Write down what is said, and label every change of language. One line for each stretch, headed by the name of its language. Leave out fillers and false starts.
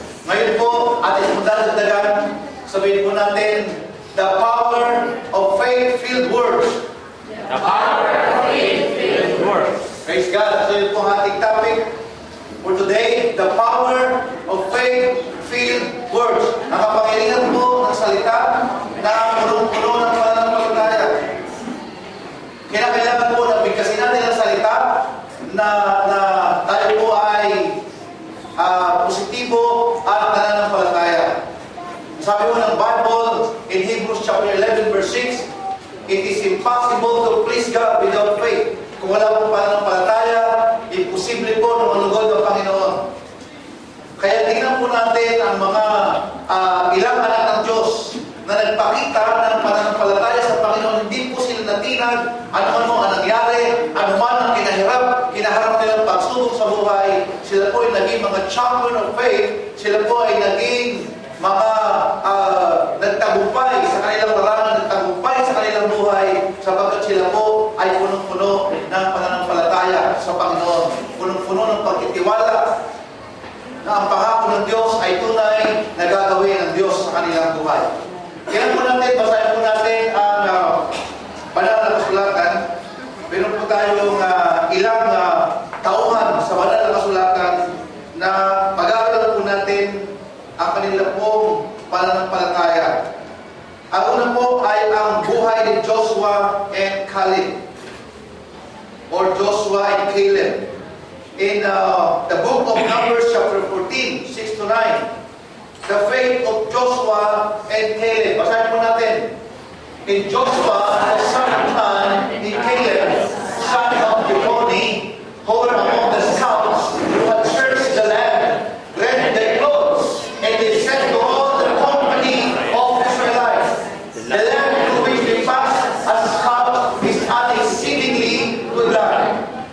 Filipino: Ngayon po, ating magdadagdagan, sabihin po natin,
English: the power of faith-filled words. The power of faith-filled words. Praise God.
Filipino: So yun po ang ating
English: topic for today, the power of faith-filled words.
Filipino: Nakapangyarihan po ng salita na punong-puno ng pananampalataya. Kailangan po na bigkasin natin ang salita na tayo po ay positibo at nananampalataya. Sabi po ng
English: Bible in Hebrews chapter 11 verse 6, it is impossible to please God without faith.
Filipino: Kung wala pong pananampalataya, imposible po na manugod ang Panginoon. Kaya tingnan po natin ang mga ilang anak ng Diyos na nagpakita ng pananampalataya sa Panginoon. Hindi po sila natinag, ano ang nangyari, ano man ang kinaharap nilang pagsubok sa buhay. Sila po ay naging mga
English: champion of faith.
Filipino: Sila po ay naging mga nagtagumpay sa kanilang larangan, nagtagumpay sa kanilang buhay, sapagkat sila po ay punong-puno ng pananampalataya sa Panginoon. Punong-puno ng pagtitiwala na ang pangako ng Diyos ay tunay na gagawin ng Diyos sa kanilang buhay. Kaya po natin, basahin po natin ang banal na kasulatan. Meron po tayong ilang tauhan sa banal na kasulatan na pag-aaralan po natin ang kanila pong pananampalataya. Ang una po ay ang buhay ni Joshua and Caleb, or Joshua and Caleb.
English: In the book of Numbers chapter 14, 6 to 9, the faith of Joshua and Caleb.
Filipino: Basahin po natin.
English: In Joshua, the son of Nun, in Caleb, son of Jephunneh, who were among the scouts who had searched the land, rent their clothes, and they said to all the company of Israelites, the land through which we pass as scouts is an exceedingly good land.